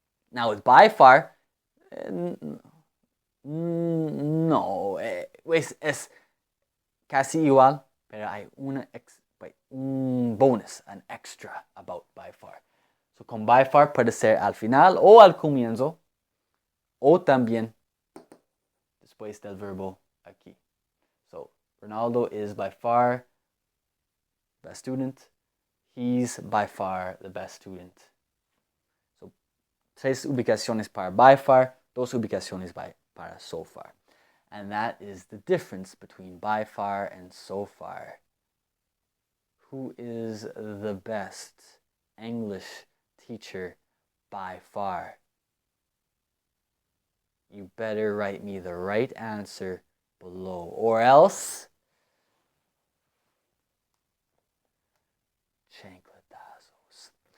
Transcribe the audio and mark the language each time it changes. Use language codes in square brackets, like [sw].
[en] Now, with [es] by far, no, pues es casi igual, pero hay un bonus, [en] an extra about [es] by far. So, con by far puede ser al final o al comienzo, o también después del verbo aquí. [en] So, Ronaldo is by far the best student. He's by far the best student. [es] So, 3 ubicaciones para by far, 2 ubicaciones para so far. [en] And that is the difference between by far and so far. Who is the best English teacher by far? You better write me the right answer below, or else chancletazos.